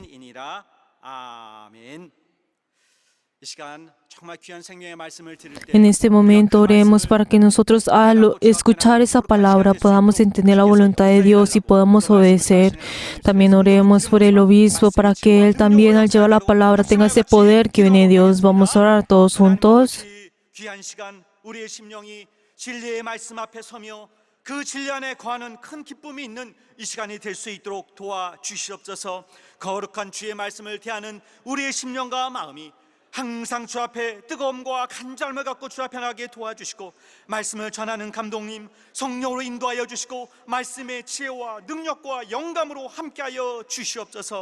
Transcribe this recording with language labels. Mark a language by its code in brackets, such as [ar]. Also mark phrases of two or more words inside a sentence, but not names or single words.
[es] En este momento oremos para que nosotros al escuchar esa palabra podamos entender la voluntad de Dios y podamos obedecer. También oremos por el obispo para que él también al llevar la palabra tenga ese poder que viene de Dios. Vamos a orar todos juntos. [ko] 그 진리 안에 거하는 큰 기쁨이 있는 이 시간이 될 수 있도록 도와주시옵소서. 거룩한 주의 말씀을 대하는 우리의 심령과 마음이 항상 주 앞에 뜨거움과 간절함을 갖고 주 앞에 나가게 도와주시고, 말씀을 전하는 감독님 성령으로 인도하여 주시고, 말씀의 지혜와 능력과 영감으로 함께하여 주시옵소서.